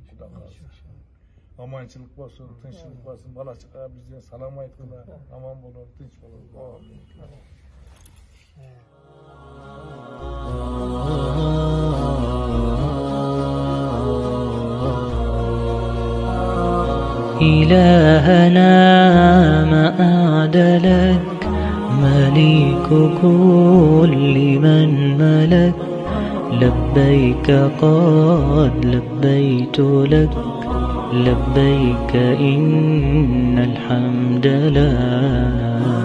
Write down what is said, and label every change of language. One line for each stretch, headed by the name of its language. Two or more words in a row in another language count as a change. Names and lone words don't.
Uzbek: Xudo qalsa. Amanchilik bo'lsin, tinchlik bo'lsin. Bola chaqa bizga salom aytinglar. Amon bo'lib, tinch bo'lib. Amin.
Arabic: إلهنا ما أعدلك مليك كل من ملك لبيك قد لبيت لك لبيك إن الحمد لك